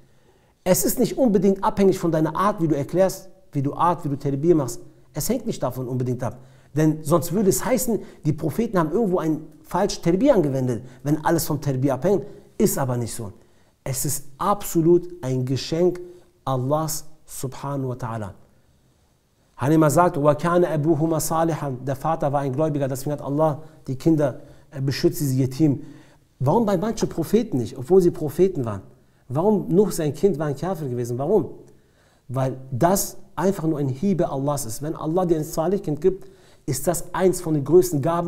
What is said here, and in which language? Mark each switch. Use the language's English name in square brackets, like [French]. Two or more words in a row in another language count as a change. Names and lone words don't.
[German] Es ist nicht unbedingt abhängig von deiner Art, wie du erklärst, wie du Tarbiyah machst. Es hängt nicht davon unbedingt ab. Denn sonst würde es heißen, die Propheten haben irgendwo ein falsches Tarbiyah angewendet, wenn alles vom Tarbiyah abhängt. Ist aber nicht so. Es ist absolut ein Geschenk Allahs [Arabic] سبحانه وتعالى. [German] Hanima sagt, [Arabic] وَكَانَ أَبُوهُمَا صَالِحًا. [German] Der Vater war ein Gläubiger, deswegen hat Allah die Kinder beschützt, diese Yatim. Warum bei manchen Propheten nicht, obwohl sie Propheten waren? Warum Nuh, sein Kind, war ein Kafir gewesen? Warum? Weil das einfach nur ein Hiebe Allahs ist. Wenn Allah dir ein Salih-Kind gibt, ist das eins von den größten Gaben.